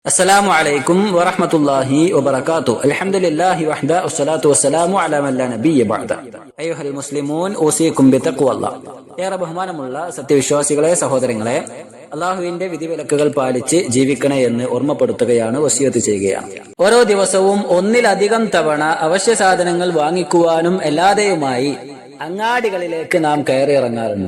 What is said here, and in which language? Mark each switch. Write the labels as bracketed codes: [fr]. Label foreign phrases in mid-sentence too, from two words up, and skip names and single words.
[ar] السلام عليكم ورحمة الله وبركاته. الحمد لله وحده والصلاة والسلام على من لا نبي بعده. أيها المسلمون أوصيكم بتقوى الله. [ml] ഏറെ ബഹുമാനമുള്ള സത്യവിശ്വാസികളെ, സഹോദരങ്ങളെ, അള്ളാഹുവിന്റെ വിധിവിലക്കുകൾ പാലിച്ച് ജീവിക്കണേ എന്ന് ഓർമ്മപ്പെടുത്തുകയാണ്, വസിയത്ത് ചെയ്യുകയാണ്. ഓരോ ദിവസവും ഒന്നിലധികം തവണ അവശ്യ സാധനങ്ങൾ വാങ്ങിക്കുവാനും അല്ലാതെയുമായി അങ്ങാടികളിലേക്ക് നാം കയറിയിറങ്ങാറുണ്ട്.